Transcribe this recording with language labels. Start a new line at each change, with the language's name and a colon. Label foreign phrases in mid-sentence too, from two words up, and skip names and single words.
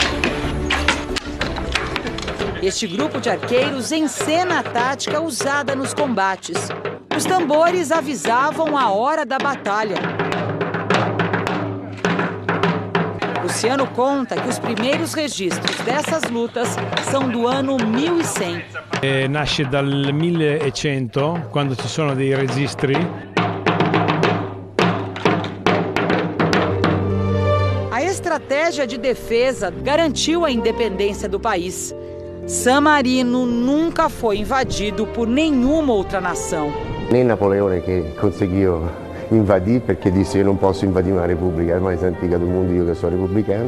Portuguese: Este grupo de arqueiros encena a tática usada nos combates. Os tambores avisavam a hora da batalha. Luciano conta que os primeiros registros dessas lutas são do ano 1100.
Italian: Nasce dal 1100, quando ci sono dei registri.
Portuguese: A estratégia de defesa garantiu a independência do país. San Marino nunca foi invadido por nenhuma outra nação. Nem Napoleone que conseguiu invadir, perché disse eu não posso invadir uma república, é a mais antiga do mundo e eu que sou republicano.